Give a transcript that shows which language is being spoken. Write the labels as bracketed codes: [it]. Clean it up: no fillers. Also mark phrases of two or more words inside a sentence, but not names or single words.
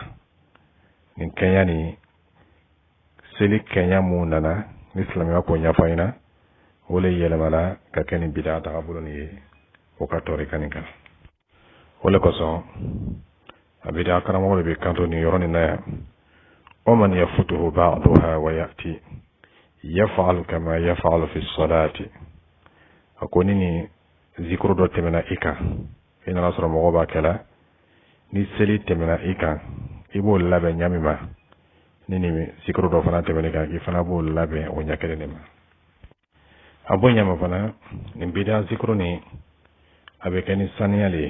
[bm] Nin kɛɲa ni seli kɛɲa mun nana ni silamɛya ko ɲɛfɔ an ɲɛna o le yɛlɛmana ka kɛ nin bid'a tagabolo nin ye o ka tɔɔri kan nin kan. O le kosɔn a bid'a karamɔgɔ de bɛ kanto nin yɔrɔ nin na yan. [ar] ومن يفوته بعضها ويأتي يفعل كما يفعل في الصلاة. [bm] أكوني ni zikuru dɔ tɛmɛna i kan i nana sɔrɔ mɔgɔ b'a kɛla ni seli tɛmɛna i kan i b'o labɛn ɲami ma ni zikuru dɔ fana tɛmɛna i kan i fana b'o labɛn o ɲɛ kelen de ma. A bɔ ɲama fana nin bid'a zikuru ni a bɛ kɛ ni saniya le ye.